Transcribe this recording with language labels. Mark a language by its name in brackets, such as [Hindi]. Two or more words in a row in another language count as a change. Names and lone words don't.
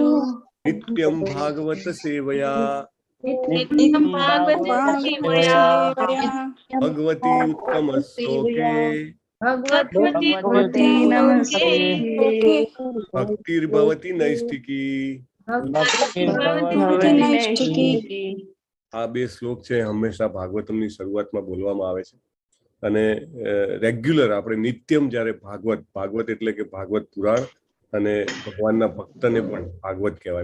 [Sanskrit] नित्यम् भागवत सेवया नित्यम् भागवत सेवया भगवति उत्तमस्तोके भगवति नमस्ते भक्तिर् भवति नैस्तिकी. [Gujarati] આ બે શ્લોક છે હંમેશા ભાગવતમની શરૂઆતમાં બોલવામાં આવે છે અને રેગ્યુલર આપણે નિત્યમ જ્યારે ભાગવત એટલે કે ભાગવત પુરાણ અને ભગવાનના ભક્તને પણ ભાગવત કહેવાય.